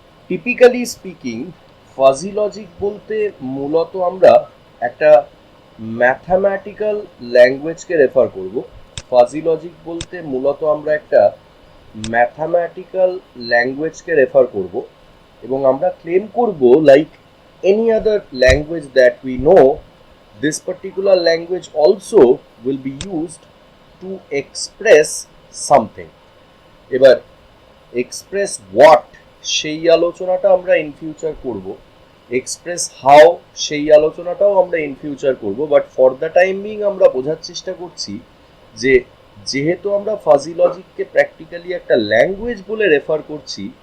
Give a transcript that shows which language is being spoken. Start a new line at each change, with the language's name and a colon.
English: Typically speaking,
Bangla: fuzzy logic বলতে মূলত আমরা একটা ম্যাথামেটিক্যাল ল্যাঙ্গুয়েজকে রেফার করব। ফাজি লজিক বলতে মূলত আমরা একটা ম্যাথামেটিক্যাল ল্যাঙ্গুয়েজকে রেফার করব এবং আমরা ক্লেম করব
English: Like any other language that we know, this particular language also will be used to express something.
Bangla: এবার
English: express what
Bangla: সেই আলোচনাটা আমরা ইন ফিউচার করব,
English: express how
Bangla: সেই আলোচনাটাও আমরা ইন ফিউচার করব,
English: but for the time being
Bangla: আমরা বোঝার চেষ্টা করছি যে যেহেতু আমরা ফাজি লজিককে প্র্যাকটিক্যালি একটা ল্যাঙ্গুয়েজ বলে রেফার করছি,